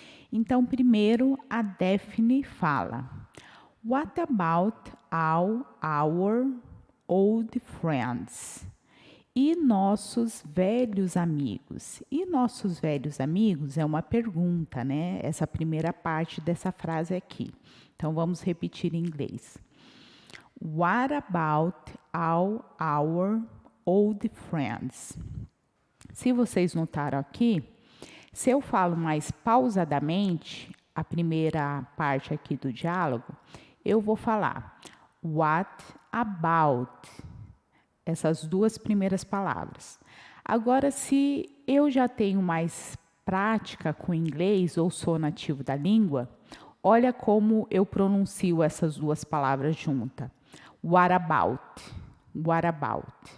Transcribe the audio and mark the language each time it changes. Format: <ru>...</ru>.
<pt>Então, primeiro, a Daphne fala:</pt> <en>What about all our old friends?</en> <pt>E nossos velhos amigos? E nossos velhos amigos é uma pergunta, né? Essa primeira parte dessa frase aqui. Então, vamos repetir em inglês.</pt> <en>What about all our old friends?</en> <pt>Se vocês notaram aqui, se eu falo mais pausadamente, a primeira parte aqui do diálogo, eu vou falar what about, essas 2 primeiras palavras. Agora, se eu já tenho mais prática com inglês ou sou nativo da língua, olha como eu pronuncio essas 2 palavras juntas.</pt> <en>What about? What about?</en>